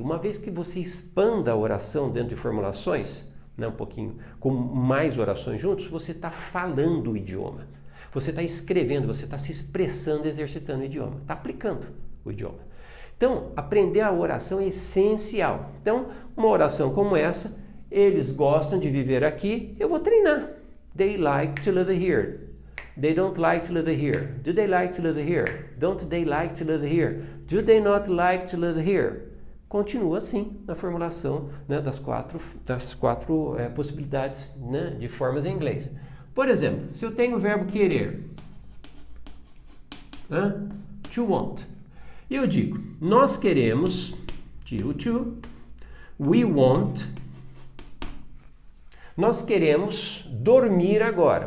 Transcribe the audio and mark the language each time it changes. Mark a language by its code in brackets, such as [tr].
[pt] Uma vez que você expanda a oração dentro de formulações, né, um pouquinho, com mais orações juntos, você está falando o idioma. Você está escrevendo, você está se expressando, exercitando o idioma, está aplicando o idioma. Então, aprender a oração é essencial. Então, uma oração como essa, eles gostam de viver aqui, eu vou treinar. [en] They like to live here. They don't like to live here. Do they like to live here? Don't they like to live here? Do they not like to live here? [pt] Continua assim na formulação, né, das quatro possibilidades, né, de formas em inglês. Por exemplo, se eu tenho o verbo querer, né, [en] to want, [pt] e eu digo, nós queremos, to, [en] we want, [pt] nós queremos dormir agora.